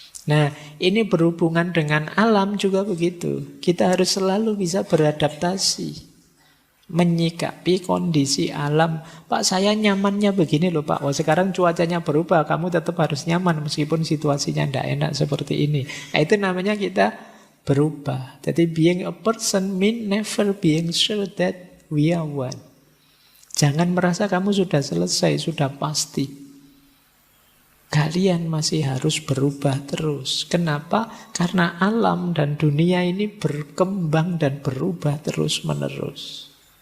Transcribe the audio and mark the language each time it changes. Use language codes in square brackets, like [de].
[id] Nah, ini berhubungan dengan alam juga begitu. Kita harus selalu bisa beradaptasi, menyikapi kondisi alam. Pak, saya nyamannya begini loh Pak. Oh, sekarang cuacanya berubah, kamu tetap harus nyaman meskipun situasinya tidak enak seperti ini. Nah, itu namanya kita berubah. [en] Jadi being a person mean never being sure that we are one. [id] Jangan merasa kamu sudah selesai, sudah pasti. Kalian masih harus berubah terus. Kenapa? Karena alam dan dunia ini berkembang dan berubah terus-menerus.